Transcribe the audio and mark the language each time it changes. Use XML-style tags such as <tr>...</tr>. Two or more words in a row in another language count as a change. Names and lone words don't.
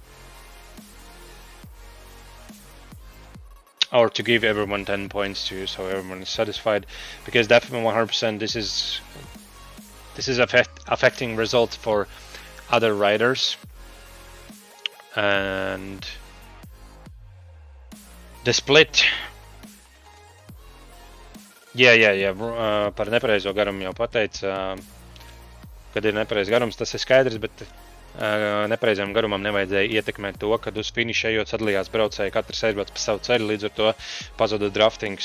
<en>Or to give everyone 10 points to, so everyone is satisfied, because definitely 100% this is affecting results for other riders, and the split.</en> <lv>Par nepareizo garumu jau pateica, kad ir nepareizs garums, tas ir skaidrs, bet nepareizam garumam nevajadzēja ietekmēt to, kad uz finišu ejot sadalījās braucēji, katrs aizbrauc pa savu ceļu, līdz ar to pazuda draftings.</lv>